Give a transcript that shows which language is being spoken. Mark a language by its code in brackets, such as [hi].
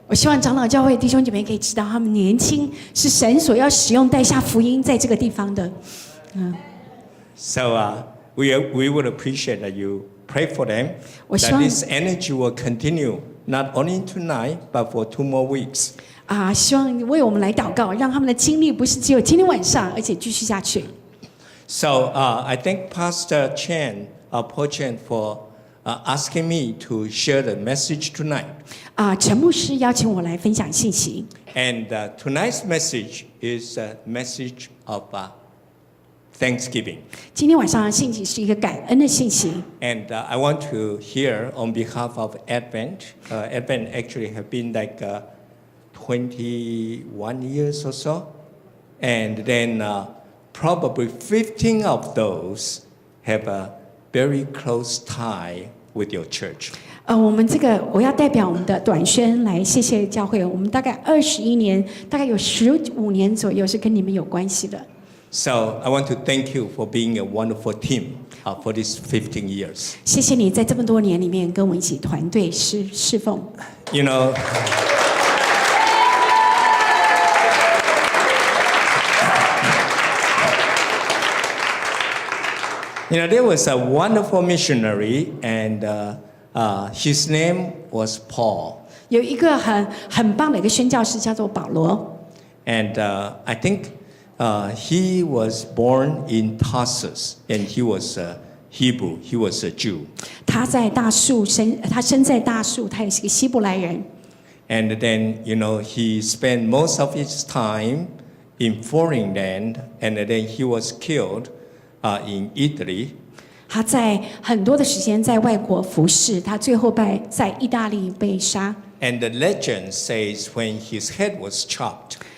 [zh] 我希望长老教会弟兄姐妹可以知道，他们年轻是神所要使用带下福音在这个地方的。 [en] So we would appreciate that you pray for them, [zh] 我希 [en] that [zh] 望 [en] this energy will continue not only tonight but for 2 more weeks. [zh] 希望为我们来祷告，让他们的经历不是只有今天晚上，而且继续下去。 [en] So I thank Pastor Chen, Paul Chen, for asking me to share the message tonight. [zh] 陈牧师邀请我来分享信息。 [en] And tonight's message is a message of Thanksgiving. [zh] 今天晚上的信息是一个感恩的信息。 [en] And I want to hear on behalf of Advent. Advent actually have been like 21 years or so. And then probably 15 of those have a very close tie with your church. [zh] 我们我要代表我们的短宣来谢谢教会。我们大概21年，大概有15年左右是跟你们有关系的。 [en] So I want to thank you for being a wonderful team for these 15 years. [zh] 谢谢你在这么多年里面跟我们一起团队侍奉。 [en] You know, there was a wonderful missionary, and his name was Paul. [zh] 有一个很棒的一个宣教士叫做保罗。 [en] And I think he was born in Tarsus, and he was a Hebrew. He was a Jew. [zh] 他生在大树，他也是个希伯来人。 [en] And then, he spent most of his time in foreign land, and then he was killed in Italy. [zh] 他在很多的时间在外国服侍，他最后在意大利被杀。 [en] And the legend says when his head was chopped,